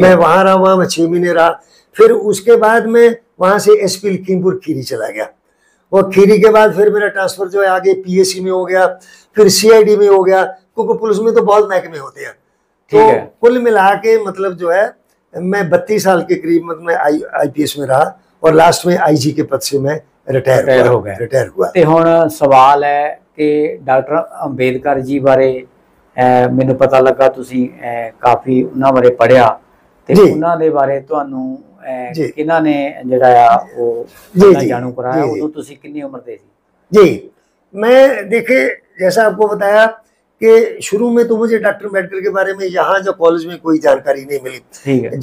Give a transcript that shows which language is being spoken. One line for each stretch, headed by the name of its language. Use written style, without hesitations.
Hindi: मैं वहाँ रहा, वहाँ मैं 6 महीने रहा। फिर उसके बाद मैं वहाँ से एसपी लखीमपुर खीरी चला गया और खीरी के बाद फिर मेरा ट्रांसफर जो है आगे पीएससी में हो गया, फिर सीआईडी में हो गया, क्योंकि पुलिस में तो बहुत महकमे होते हैं। तो कुल मिला के मतलब जो है मैं 32 साल के करीब मतलब मैं आईपीएस में रहा और लास्ट में आईजी के पद से मैं रिटायर हुआ।
Punjabi: ਤੇ ਹੁਣ ਸਵਾਲ ਹੈ ਕਿ ਡਾਕਟਰ ਅੰਬੇਦਕਰ ਜੀ ਬਾਰੇ ਮੈਨੂੰ ਪਤਾ ਲੱਗਾ ਤੁਸੀਂ ਕਾਫੀ ਉਹਨਾਂ ਬਾਰੇ ਪੜ੍ਹਿਆ ਤੇ ਉਹਨਾਂ ਦੇ ਬਾਰੇ ਤੁਹਾਨੂੰ ਕਿਹਨਾਂ ਨੇ ਜਿਹੜਾ ਆ ਉਹ ਜਾਣੂ कराया, ਉਦੋਂ ਤੁਸੀਂ
Hindi: कितनी उम्र
Punjabi: ਦੇ ਸੀ?
Hindi: जी, मैं देखिए जैसा आपको बताया कि शुरू में तो मुझे डॉक्टर अम्बेडकर के बारे में यहाँ जो कॉलेज में कोई जानकारी नहीं मिली।